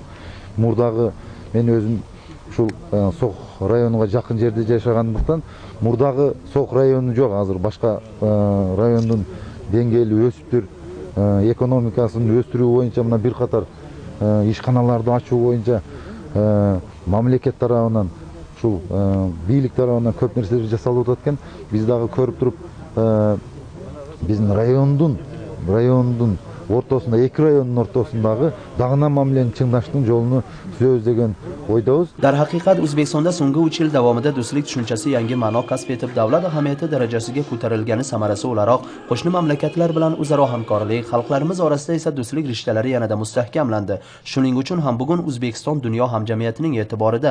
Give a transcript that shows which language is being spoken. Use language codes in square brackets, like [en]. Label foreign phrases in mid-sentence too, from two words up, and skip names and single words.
[ky] Мурдагы мен өзүм ушул Сок районуга жакын жерде жашагандыктан мурдагы Сок району жок, азыр башка райондун деңгээли өсүптүр, экономикасын өстүрүү боюнча мына бир катар ишканаларды ачуу боюнча мамлекет тарабынан ушул бийлик тарабынан көп нерселер жасалып атат экен. Биз дагы көрүп туруп биздин райондун ортосунда, эки райондун ортосундагы дагына мамилени чыңдаштын жолуну түзөбүз деген ойдабыз. [uz] Darhaqiqat O'zbekistonda so'nggi 3 yil davomida do'stlik tushunchasi yangi ma'no kasb etib, davlat ahamiyati darajasiga ko'tarilgani samarasi o'laroq qo'shni mamlakatlar bilan o'zaro hamkorlik, xalqlarimiz orasida esa do'stlik rishtalari yanada mustahkamlandi. Shuning uchun ham bugun O'zbekiston dunyo hamjamiyatining e'tiborida.